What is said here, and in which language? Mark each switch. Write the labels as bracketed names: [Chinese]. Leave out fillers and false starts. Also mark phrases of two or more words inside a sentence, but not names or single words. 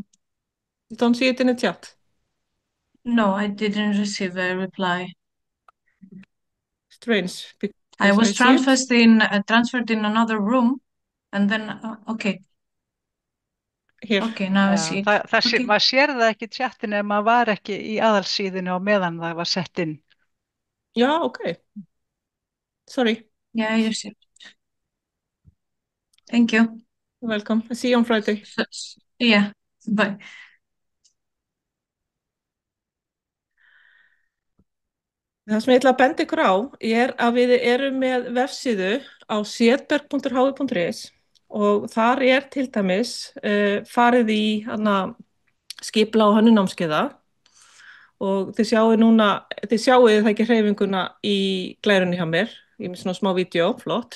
[English] You don't see it in the chat? No, I didn't receive a reply. Strange. I was transferred in another room, and then okay. Here. Okay, now I see. Okay. [Icelandic] Maður sér það ekki í chatinu ef maður var ekki í aðalsíðinu á meðan það var sett inn. [English] Yeah, okay. Sorry. Yeah, you see. Thank you. You're welcome. I'll see you on Friday. Yeah, bye. [Icelandic] Það sem ég ætla að benda ykkur á að við erum með vefsíðu á setberg.hi.is og þar til dæmis farið í skipula og hönnunnámskeiða og þið sjáið það ekki hreyfinguna í glærunni hjá mér, ég með svona smá vídeó, flott.